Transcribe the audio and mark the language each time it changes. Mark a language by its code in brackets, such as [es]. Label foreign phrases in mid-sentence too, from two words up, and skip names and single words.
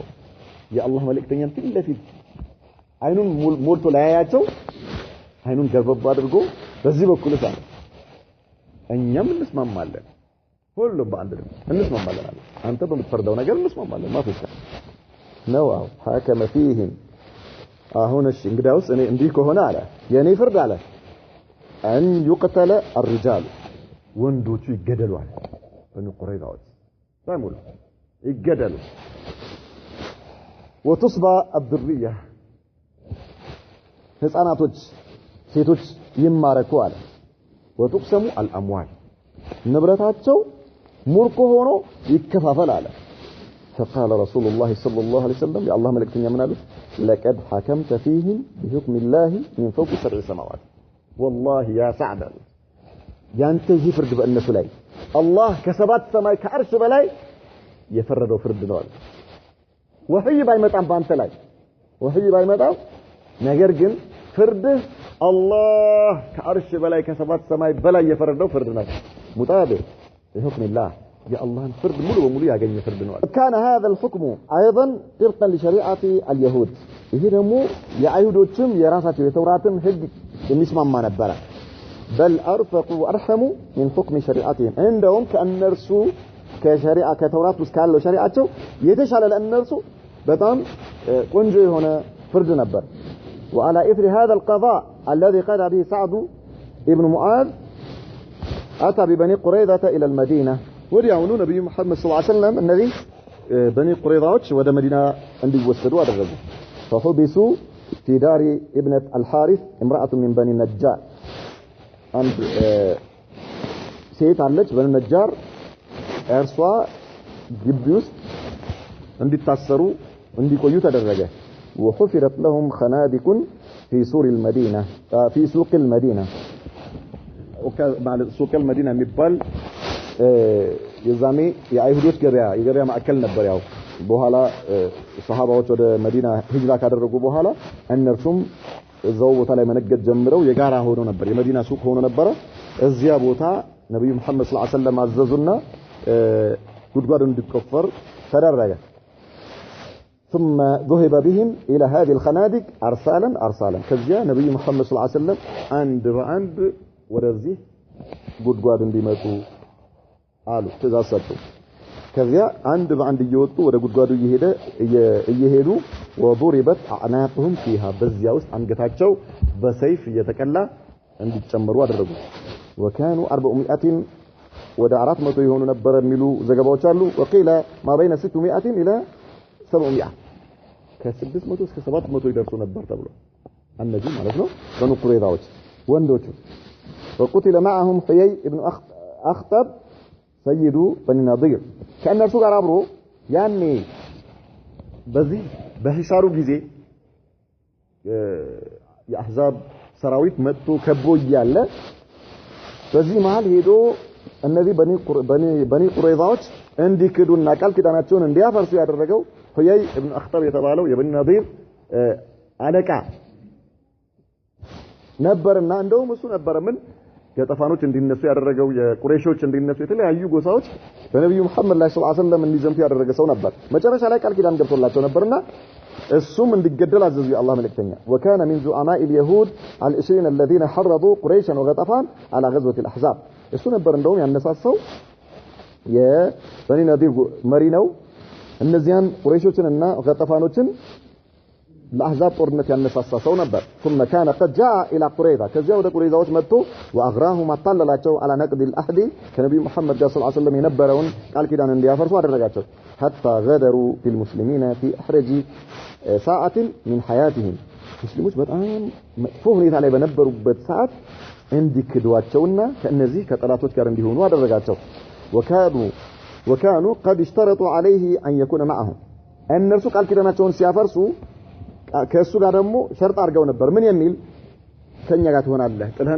[am] የአላህ መልእክተኛን ፊት ለፊት አይኑን ሞልቶ ላያያቸው አይኑን ገርበብ አድርጎ በዚህ በኩል ሳለ እኛም እንስማማለን ሁሉም በአንድ ነው እንስማማለን አለ አንተ በምትፈርደው ነገር እንስማማለን ማፈሻ ነው [ar] حكم فيهم [am] አሁን እሺ እንግዲያውስ እኔ እንዲህ ከሆነ አለ የኔ ፍርድ አለ [ar] ان يقتل الرجال [am] ወንዶቹ ይገደሉ አለ በኑ ቁረይዛዎች ሳይሙሉ ይገደሉ [ar] وتصبى الذريه [am] ህፃናቶች ሴቶች ይማረኩ አለ [ar] وتقسم الاموال [am] ንብረታቸው ሙርኮ ሆኖ ይከፋፈል አለ [ar] فقال رسول الله صلى الله عليه وسلم يا الله ملكتኛ [am] ምን አሉት [ar] لقد حكمت فيهم بحكم الله من فوق سبع سماوات والله يا سعد ያንተ [am] ይህ ፍርድ በእነሱ ላይ አላህ ከሰባት ሰማይ ከአርሽ በላይ የፈረደው ፍርድ ነው አለ ወህይ ባይመጣም ባንተ ላይ ወህይ ባይመጣም ነገር ግን ፍርድህ አላህ ከአርሽ በላይ ከሰባት ሰማይ በላይ የፈረደው ፍርድ ነው ሙጣቢቅ [ar] بحكم الله يا الله فرد [am] ሙሉ በሙሉ ያገኘ ፍርድ ነው [ar] كان هذا الحكم ايضا طبقا لشريعه اليهود [am] ይሄ ደግሞ የአይሁዶችም የራሳቸው የተውራትም ህግ የሚስማማ ነበር [ar] بل ارفق وارحم من حكم شريعتهم عندهم [am] كأنرሱ ከሸሪዓ ከተውራት ውስጥ ካለው ሸሪዓቸው የተሻለ ለእነርሱ በጣም ቆንጆ የሆነ ፍርድ ነበር [ar] وعلى اثر هذا القضاء الذي قضى به سعد ابن معاذ اتى ببني قريظة الى المدينه [am] ወዲያውኑ ነብዩ መሐመድ ሰለላሁ ዐለይሂ ወሰለም እነዚህ በኒ ቁረይዛዎች ወደ መዲና እንዲወሰዱ አደረጉ [ar] فحبسوا في دار ابنة الحارث امرأة من بني النجار [am] አንድ ሴት አለች በኒ ነጃር እርሷ ግቢ ውስጥ እንዲታሰሩ እንዲቆዩ ተደረገ [ar] وحفرت لهم خنادق في سور المدينة في سوق المدينة [am] ማለት ሱቅ المدينة የሚባል የዛኔ የአይሁዶች የገበያ ማዕከል ነበር ያው በኋላ ሰሃባዎች ወደ መዲና ሂጅራ ካደረጉ በኋላ እነርሱም እዛው ቦታ ላይ መነገድ ጀምረው የጋራ ሆኖ ነበር የመዲና ሱቅ ሆኖ ነበር እዚያ ቦታ ነብዩ መሐመድ ሰለላሁ ዐለይሂ ወሰለም አዘዙና ጉድጓድ እንዲቆፈር ተደረገ ثم [ar] ذهب بهم الى هذه الخنادق ارسالا [am] ከዚያ ነብዩ መሐመድ ሰለላሁ ዐለይሂ ወሰለም አንድ በአንድ ወደዚህ ጉድጓድ እንዲመጡ አሉ ትእዛዝ ሰጡ ከዚያ አንድ በአንድ እየወጡ ወደ ጉድጓዱ እየሄዱ [ar] وضربت اعناقهم فيها [am] በዚያ ውስጥ አንገታቸው በሰይፍ እየተቀላ እንዲጨመሩ አደረጉ وكانوا 400 ወደ 400 የሆኑ ነበር የሚሉ ዘገባዎች አሉ [ar] وقيل ما بين 600 الى 700 [am] ከ600 እስከ 700 ይደርሱ ነበር ተብሎ እነዚህ ማለት ነው በኑ ቁረይዛዎች ወንዶቹ [ar] وقتل معهم حيي ابن اخطب سيد بني نضير [am] ከእነርሱ ጋር አብሮ ያኔ በዚህ በሂሳሩ ጊዜ የአህዛብ ሰራዊት መጥቶ ከቦ ይያለ በዚህ መሃል ሄዶ እነዚህ በኒ ቁረይዛዎች እንዲክዱና ቃል ኪዳናቸውን እንዲያፈርሱ ያደረገው ሁያይ ኢብኑ አኽጠብ የተባለው የበኒ ነዲር አለቃ ነበርና እንደውም እሱ ነበር ምን የጠፋኖች እንዲነሱ ያደረገው የቁረይሾች እንዲነሱ የተለያዩ ጎሳዎች በነብዩ መሐመድ ላይ ሰለላሁ ዐለይሂ ወሰለም እንዲዘምቱ ያደረገ ሰው ነበር። መጨረሻ ላይ ቃል ኪዳን ገብቶላቸው ነበርና እሱም እንዲገደል አዘዙ የአላህ መልእክተኛ። [ar] وكان من زعماء اليهود ال20 الذين حرضوا قريشا وغطفان على غزوة الأحزاب [am] እሱ ነበር እንደውም ያነሳሳው የበኒ ነዲር መሪ ነው። እነዚያን ቁረይሾችንና ገጠፋኖችን ለአህዛብ ጦርነት ያነሳሳ ሰው ነበር። [ar] ثم كان قد جاء الى قريظه [am] ከዚያ ወደ ቁረይዛዎች መጥቶ واغراهم አጣለላቸው [ar] على نقض العهد [am] ከነብዩ መሐመድ ጋር ሰለላሁ ዐለይሂ ወሰለም የነበረውን ቃል ኪዳን እንዲያፈርሱ አደረጋቸው። [ar] حتى غدروا بالمسلمين في احرج ساعه من حياتهم [am] ሙስሊሞች በጣም መጥፎ ሁኔታ ላይ በነበሩበት ሰዓት እንዲክዷቸውና ከነዚህ ከጠላቶች ጋር እንዲሆኑ አደረጋቸው። [ar] وكانوا قد اشترطوا عليه ان يكون معهم [am] እነርሱ ቃል ኪዳናቸውን ሲያፈርሱ ከሱ ጋር ደግሞ ሸርጥ አድርገው ነበር። ምን የሚል ከኛ ጋር ትሆናለህ ጥልህን